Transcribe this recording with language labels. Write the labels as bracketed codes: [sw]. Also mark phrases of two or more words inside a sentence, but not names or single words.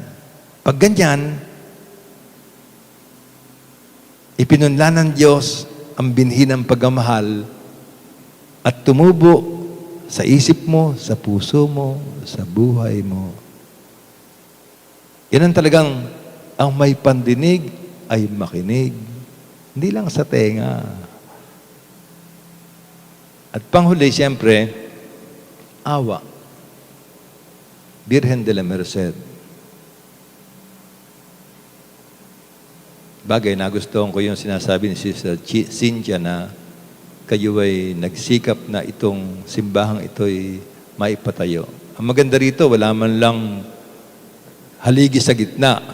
[tl] Pag ganyan, ipinunla ng Diyos ang binhi ng pagmamahal at tumubo sa isip mo, sa puso mo, sa buhay mo. Yan ang talagang ang may pandinig ay makinig. Hindi lang sa tenga. At panghuli, siyempre, awa. Virgen de la Merced. Bagay, nagustuhan ko yung sinasabi ni Sister Cynthia na kayo ay nagsikap na itong simbahang ito'y maipatayo. Ang maganda rito, wala man lang haligi sa gitna.